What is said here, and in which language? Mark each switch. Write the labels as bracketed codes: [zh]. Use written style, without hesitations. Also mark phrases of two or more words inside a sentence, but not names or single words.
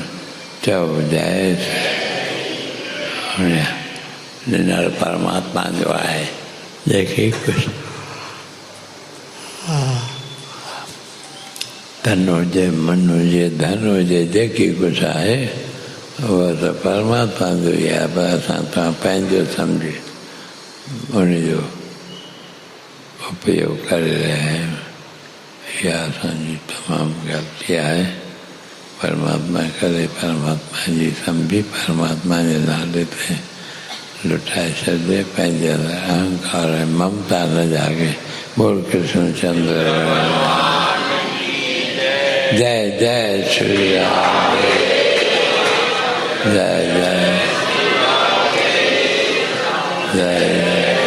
[sd] चओ जय ॾिनल परमात्मा जो आहे जेके कुझु तन हुजे मन हुजे धन हुजे जेकी कुझु आहे उहा त परमात्मा जो ई आहे पर असां तव्हां पंहिंजो सम्झी उनजो उपयोग करे रहिया आहियूं। इहा असांजी तमामु ग़लती आहे। परमात्मा करे परमात्मा जी सम्झी परमात्मा जे नाले ते लुटाए छॾे पंहिंजे अहंकार ऐं ममता न जागे। [hi] बोल कृष्ण चंद्र जय जय श्री राम। जय जय जय